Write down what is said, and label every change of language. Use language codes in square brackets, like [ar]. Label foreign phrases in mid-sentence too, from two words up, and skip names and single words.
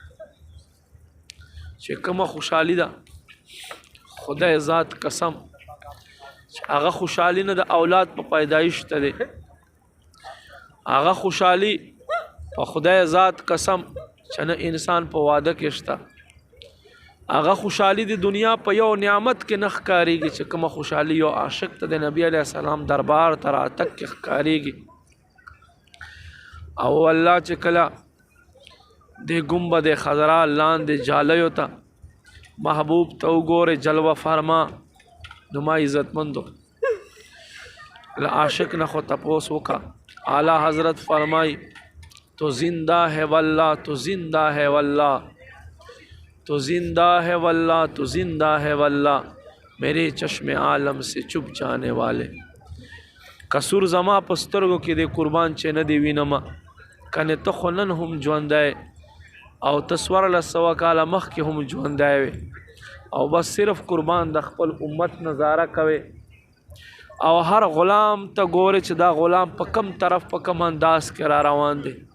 [ps] چې کومه خوشحالی ده خدای ذات قسم چې هغه خوشحالی نه د اولاد په پیدایش ته دی، هغه خوشحالی په خدای ذات قسم چې نه انسان په واده کې شته، هغه خوشحالی د دنیا په یو نعمت کې نه ښکارېږي چې کومه خوشحالی یو عاشق ته د نبی [ar] علیه السلام [ps] دربار ته راتګ کې ښکارېږي. او الله چې کله د گنبد خضرا لاندې جالیو ته محبوب ته وګورې جلوه فرما، نو ما عزت مندو له عاشق نه خو تپوس وکړه. [ur] اعلیٰ حضرت فرمائی تو زندہ ہے واللہ، تو زندہ ہے واللہ، تو زندہ ہے واللہ، تو زندہ ہے واللہ، میرے چشم عالم سے چپ جانے والے. [ps] قصور زما په سترګو کې دی قربان چې نه دی وینمه، کنې ته خو نن هم ژوندی او ته 1400 کاله مخکې هم ژوندی وې او بس صرف قربان د خپل امت نظاره کوي او هر غلام ته ګورې چې دا غلام په کم طرف په کم انداز کې را روان دی.